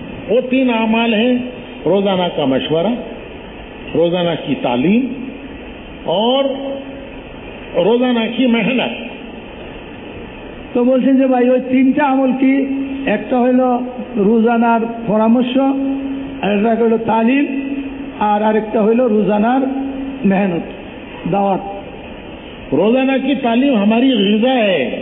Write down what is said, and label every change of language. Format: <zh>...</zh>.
<hi>वो तीन आमाल हैं, रोजाना का मशवरा, रोजाना की तालीम और रोजाना की मेहनत।</hi> <bn>তো বলছেন যে ভাই ওই তিনটা আমল কি? একটা হইল রোজানার পরামর্শ, আরেকটা হইল তালিম, আর আরেকটা হইল রোজানার মেহনত দাওয়াত।</bn> <hi>रोजाना की तालीम हमारी ग़िज़ा है।</hi>